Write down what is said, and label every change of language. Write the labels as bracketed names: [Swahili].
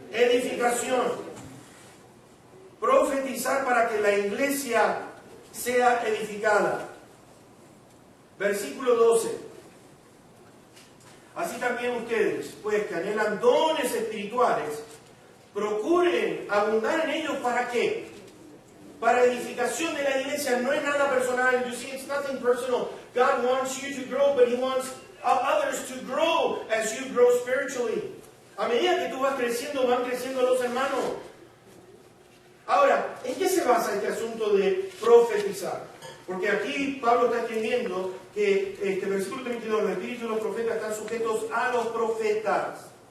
[Spanish] Edificación. Profetizar para que la iglesia sea edificada. Versículo 12. así también ustedes, pues que anhelan dones espirituales, procuren abundar en ellos. ¿Para qué? Para edificación de la iglesia. No es nada personal. [English] You see, it's nothing personal. God wants you to grow, but He wants others to grow as you grow spiritually. [Spanish] A medida que tú vas creciendo, van creciendo los hermanos. Ahora, ¿en qué se basa este asunto de profetizar? Porque aquí Pablo está escribiendo que este versículo 32, los espíritus de los profetas están sujetos a los profetas.